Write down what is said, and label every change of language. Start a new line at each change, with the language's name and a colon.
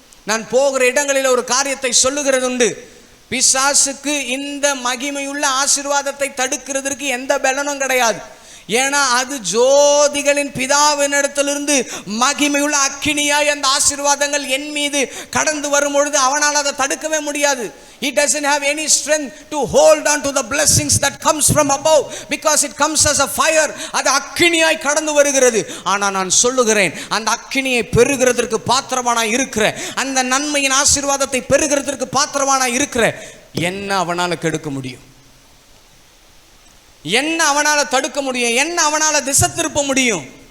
Tamil: நான் போகிற இடங்களில் ஒரு காரியத்தை சொல்லுகிறது உண்டு. பிசாசுக்கு இந்த மகிமையுள்ள ஆசீர்வாதத்தை தடுக்கிறதுக்கு எந்த பலனும் கிடையாது. ஏன்னா அது ஜோதிகளின் பிதாவினிடத்திலிருந்து மகிமையுள்ள அக்கினியாய் அந்த ஆசீர்வாதங்கள் என் மீது கடந்து வரும் பொழுது அவனால் அதை தடுக்கவே முடியாது.
English: He doesn't have any strength to hold on to the blessings that comes from above because it comes as a fire.
Tamil: அது அக்கினியாய் கடந்து வருகிறது. ஆனால் நான் சொல்லுகிறேன், அந்த அக்கினியை பெறுகிறதற்கு பாத்திரமானாய் இருக்கிற, அந்த நன்மையின் ஆசீர்வாதத்தை பெறுகிறதற்கு பாத்திரமானாய் இருக்கிற என்ன அவனால் கெடுக்க முடியும்? என்ன அவனால தடுக்க முடியும்? என்ன அவனால திசை திருப்ப முடியும்?